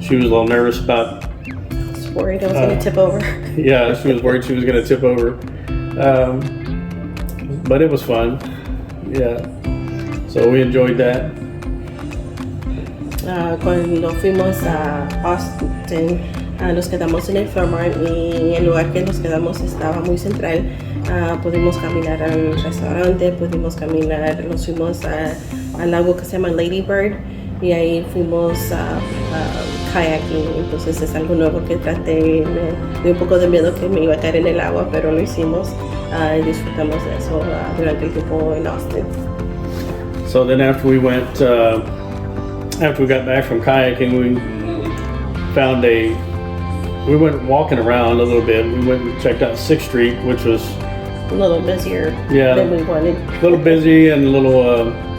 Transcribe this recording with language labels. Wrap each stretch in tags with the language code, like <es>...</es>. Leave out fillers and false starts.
<en>She was a little nervous about. I was worried I was going to tip over. Yeah, she was worried she was going to tip over, but it was fun. Yeah, so we enjoyed that.</en> <es>Cuando fuimos a Austin, nos quedamos en el Fairmont y el lugar que nos quedamos estaba muy central. Pudimos caminar al restaurante, nos fuimos al lago que se llama Lady Bird y ahí fuimos a kayaking. Entonces es algo nuevo que traté, me dio un poco de miedo que me iba a caer en el agua, pero lo hicimos y disfrutamos de eso durante el tiempo en Austin.</es> <en>So then after we got back from kayaking, we went walking around a little bit. We went and checked out 6th Street, which was a little busier than we wanted. A little busy and a little</en>